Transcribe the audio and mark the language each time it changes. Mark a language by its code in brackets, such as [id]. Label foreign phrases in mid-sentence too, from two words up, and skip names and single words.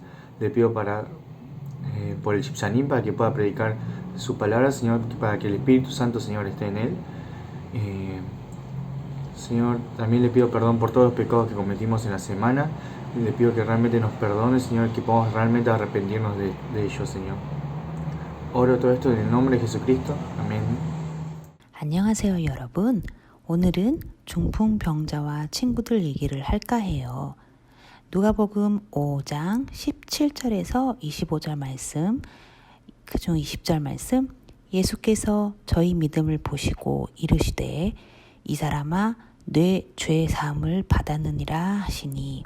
[es] Le pido por el Chipsanim, para que pueda predicar su palabra, Señor, para que el Espíritu Santo, Señor, esté en él. Señor, también le pido perdón por todos los pecados que cometimos en la semana. Le pido que realmente nos perdone, Señor, que podamos realmente arrepentirnos de ellos, Señor. Oro todo esto en el nombre de Jesucristo. Amén. [ko] 안녕하세요, 여러분. 오늘은 중풍병자와 친구들 얘기를 할까 해요. 누가복음 5장 17절에서 25절 말씀, 그중 20절 말씀, 예수께서 저희 믿음을 보시고 이르시되 이 사람아 내 죄 사함을 받았느니라 하시니.